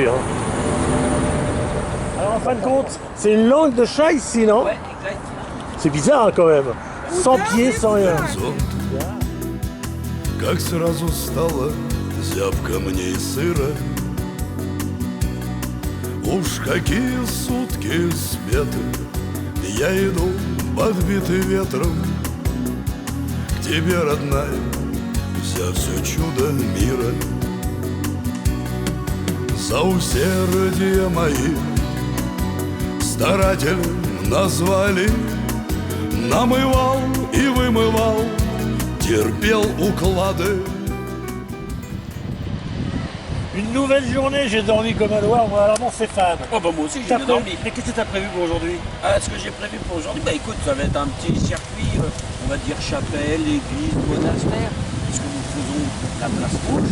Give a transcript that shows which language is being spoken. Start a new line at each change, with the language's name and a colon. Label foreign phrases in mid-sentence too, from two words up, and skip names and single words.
French: Hein. Alors en fin de compte, c'est une langue de chat ici, non? Ouais, exact. C'est bizarre hein, quand même. Sans pied, sans rien.
Russian: Горизонт, как сразу стало зябко мне и сыро. Уж какие сутки светы, я иду подбитый ветром к тебе, родная, вся все чудо мира. За усердие мои старателем назвали, намывал и вымывал, терпел уклады.
French: Une nouvelle journée, j'ai dormi comme un loir, moi alors mon Stéphane. Oh bah moi aussi j'ai T'as bien prévu- dormi. Mais qu'est-ce que tu as prévu pour aujourd'hui? Ah, ce que j'ai prévu pour aujourd'hui, bah écoute, ça va être un petit circuit, on va dire chapelle, église, monastère, puisque nous faisons la place rouge.